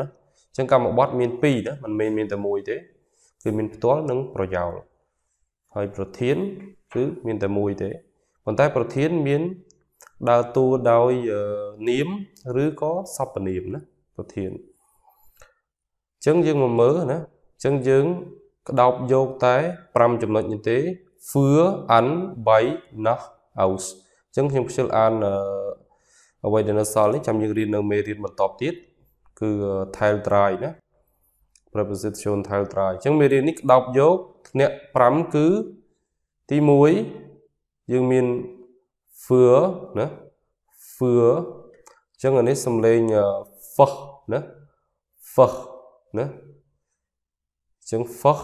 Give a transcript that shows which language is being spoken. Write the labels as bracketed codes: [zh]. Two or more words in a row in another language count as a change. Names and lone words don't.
[km] អញ្ចឹងកម្មបទមាន2ណាមិនមែនមានតែមួយទេគឺមានផ្ទាល់និងប្រយោលហើយប្រធានគឺមាន តែមួយទេប៉ុន្តែប្រធានមានដើរតួដោយនាមឬក៏សព្វនាមណាប្រធានអញ្ចឹងយើងមកមើលណាអញ្ចឹងយើងក្តោបយកតែ5ចំណុចនេះទេ [de] für an bei nach aus [km] អញ្ចឹងខ្ញុំខ្ជិលអានអ្វីដែលនៅសល់នេះចាំយើងរៀននៅមេរៀនបន្តទៀតគឺ Teil 3ណា preposition Teil 3អញ្ចឹងមេរៀននេះក្តោបយកធ្នាក់5គឺទី 1យើងមាន für ណា für អញ្ចឹងអានេះសំឡេង f ណា f ណាអញ្ចឹង f